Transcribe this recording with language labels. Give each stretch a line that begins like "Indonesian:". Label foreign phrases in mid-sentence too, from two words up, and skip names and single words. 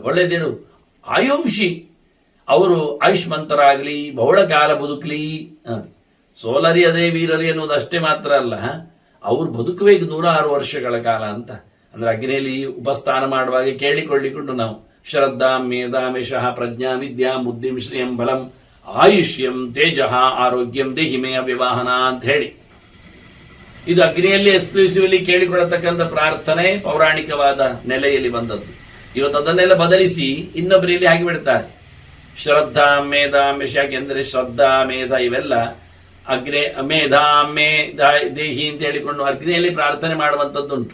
Kannada: ಒಳ್ಳೇದೇನು, ಆಯುಂಷಿ, ಅವರು ಆಯುಷ್ಮಂತರಾಗಲಿ, ಬಹಳ ಕಾಲ ಬದುಕಲಿ. ಸೋಲರಿಯದೇ ವೀರರಿ ಅನ್ನೋದು ಅಷ್ಟೇ ಮಾತ್ರ ಅಲ್ಲ, ಅವ್ರು ಬದುಕಬೇಕು 106 ವರ್ಷಗಳ ಕಾಲ ಅಂತ. ಅಂದ್ರೆ ಅಗ್ನಿಯಲ್ಲಿ ಉಪಸ್ಥಾನ ಮಾಡುವಾಗ ಕೇಳಿಕೊಳ್ಳಿಕೊಂಡು ನಾವು
Sanskrit: ಶ್ರದ್ಧಾ ಮೇಧಾಮೇಶಃ ಪ್ರಜ್ಞಾ ವಿದ್ಯಾ ಬುದ್ಧಿಂ ಶ್ರಿಯಂ ಬಲಂ ಆಯುಷ್ಯಂ ತೇಜಃ ಆರೋಗ್ಯಂ ದೇಹಿಮೇಯ ವಿವಾಹನ
Kannada: ಅಂತ ಹೇಳಿ, ಇದು ಅಗ್ನಿಯಲ್ಲಿ ಎಕ್ಸ್ಕ್ಲೂಸಿವ್ಲಿ ಕೇಳಿಕೊಳ್ಳತಕ್ಕಂಥ ಪ್ರಾರ್ಥನೆ ಪೌರಾಣಿಕವಾದ ನೆಲೆಯಲ್ಲಿ ಬಂದದ್ದು. ಇವತ್ತು ಅದನ್ನೆಲ್ಲ ಬದಲಿಸಿ ಇನ್ನೊಬ್ಬರಲ್ಲಿ ಹಾಗೆ ಬಿಡ್ತಾರೆ.
Sanskrit: ಶ್ರದ್ಧಾ ಮೇಧಾಮೇಶ,
Kannada: ಯಾಕೆಂದ್ರೆ ಶ್ರದ್ಧಾ ಮೇಧ ಇವೆಲ್ಲ
Sanskrit: ಅಗ್ನಿ ಮೇಧಾ ದೇಹಿ
Kannada: ಅಂತ ಹೇಳಿಕೊಂಡು ಅಗ್ನಿಯಲ್ಲಿ ಪ್ರಾರ್ಥನೆ ಮಾಡುವಂಥದ್ದುಂಟು.